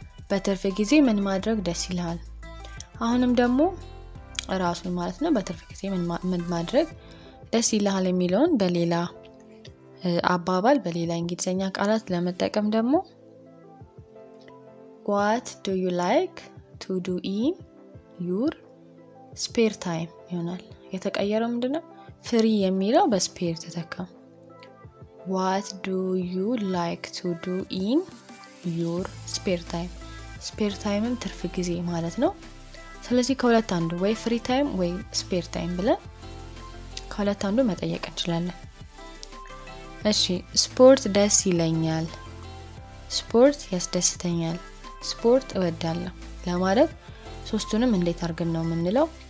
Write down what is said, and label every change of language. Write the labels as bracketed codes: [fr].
[am] በትርፍ ጊዜ ምን ማድረግ ደስ ይልሃል? አሁንም ደግሞ ራሱን ማለት ነው በትርፍ ጊዜ ምን ማድረግ ደስ ይልሃል የሚለውን በሌላ አባባል በሌላ እንግሊዘኛ ቃላት ለመጠቀም ደግሞ [en] what do you like to do in your spare time [am] ይሆናል። የተቀየረው ምንድነው? ፍሪ የሚለው በስፔር ተተካ። [en] what do you like to do in your spare time? [am] ስፔር ታይምም ትርፍ ጊዜ ማለት ነው። ስለዚህ ከሁለት አንዱ ወይ ፍሪ ታይም ወይ ስፔር ታይም ብለን ከሁለት አንዱ መጠየቅ እንችላለን። እሺ ስፖርት ደስ ይለኛል፣ ስፖርት ያስደስተኛል፣ ስፖርት እወዳለሁ ለማለት ሶስቱንም እንዴት አድርገን ነው የምንለው?